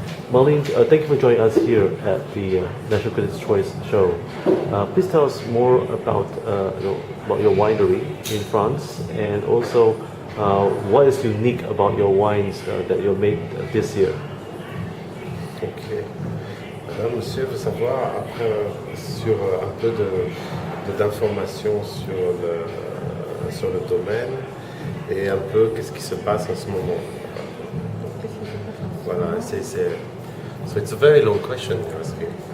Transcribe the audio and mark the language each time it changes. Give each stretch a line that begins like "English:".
English: Marlene, thank you for joining us here at the National Critics' Choice show. Please tell us more about your winery in France, and also what is unique about your wines that you made this year. Ok.
French: Alors, monsieur veut savoir après, sur un peu d'informations sur le domaine et un peu qu'est-ce qui se passe en ce moment.
English: Voilà, so it's a very long question you're asking.